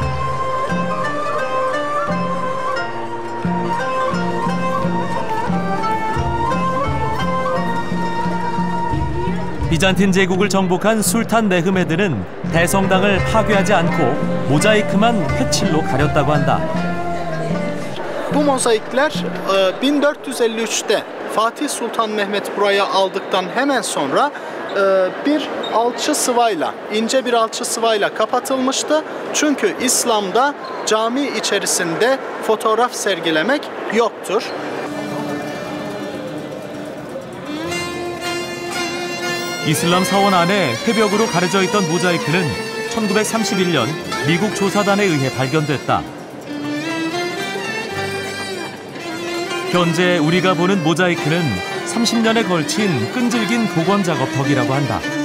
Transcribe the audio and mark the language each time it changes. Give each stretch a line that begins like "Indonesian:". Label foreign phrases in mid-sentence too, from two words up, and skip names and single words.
Korean: 비잔틴 제국을 정복한 술탄 메흐메드는 대성당을 파괴하지 않고 모자이크만 회칠로 가렸다고 한다.
Turkish: Bu mozaikler 1453'te Fatih Sultan Mehmet buraya aldıktan hemen sonra bir alçı sıvayla, ince bir alçı sıvayla kapatılmıştı. Çünkü İslam'da cami içerisinde fotoğraf sergilemek yoktur.
Korean: 이슬람 사원 안에 회벽으로 가려져 있던 모자이크는 1931년 미국 조사단에 의해 발견됐다. 현재 우리가 보는 모자이크는 30년에 걸친 끈질긴 복원 작업 덕이라고 한다.